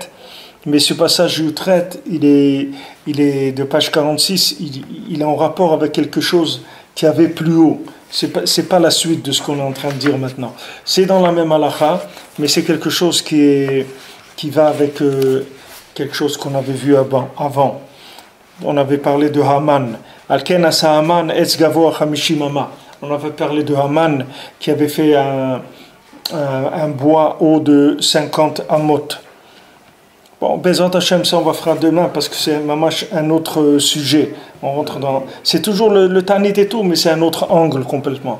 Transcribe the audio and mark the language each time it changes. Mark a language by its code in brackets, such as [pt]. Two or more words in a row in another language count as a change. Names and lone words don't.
[fr] Mais ce passage Yutret, il est de page 46, il est en rapport avec quelque chose qui avait plus haut. C'est pas la suite de ce qu'on est en train de dire maintenant. C'est dans la même halakha, mais c'est quelque chose qui va avec quelque chose qu'on avait vu avant. On avait parlé de Haman. [he] על כן עשה המן עץ גבוה חמישים אמה. [fr] On avait parlé de Haman qui avait fait un bois haut de 50 amot. Bon, [he] בעזרת השם, [fr] ça on va faire demain parce que c'est un autre sujet. On rentre dans... C'est toujours le Tanit et tout, mais c'est un autre angle complètement.